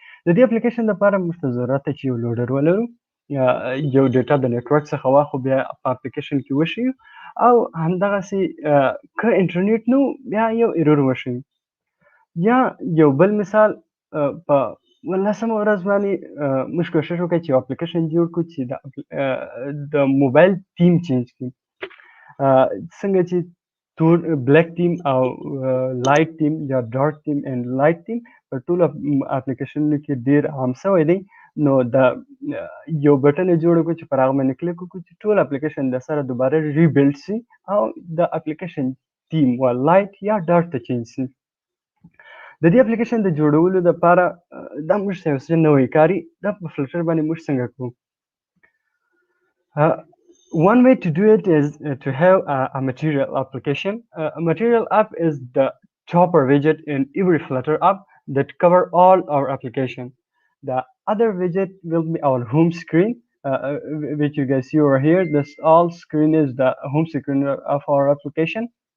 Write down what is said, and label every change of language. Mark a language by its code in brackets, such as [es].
[ps] د دې اپلیکیشن لپاره موږ ته ضرورت دی چې یو لوډر ولرو، یو ډیټا د نیټورک څخه واخلو بیا په اپلیکیشن کې وښیو او همدغسې که انټرنیټ نه بیا یو ایرور وښیو. یا یو بل مثال په والله سم ورځ باندې موږ کوشش وکړو چې اپلیکیشن جوړ کړو چې د موبایل تیم چینج کړي څنګه چې تور بلیک تیم او لایټ تیم یا ډارک تیم اینڈ لایټ تیم په ټولو اپلیکیشنونو کې ډېر عام شوی دی نو دا یو بټن جوړ کړو چې پر هغه باندې کلیک وکړو چې ټول اپلیکیشن د سره دوباره ریبلډ شي او د اپلیکیشن تیم و لایټ یا ډارک ته چینج شي د دې اپلیکیشن د جوړولو لپاره دا موږ څه یو څه نوی کاري دا په فلټر باندې موږ څنګه کوو [en] One way to do it is to have a material application. A material app is the chopper widget in every Flutter app that cover all our application. The other widget will be our home screen, which you guys see over here. This all screen is the home screen of our application.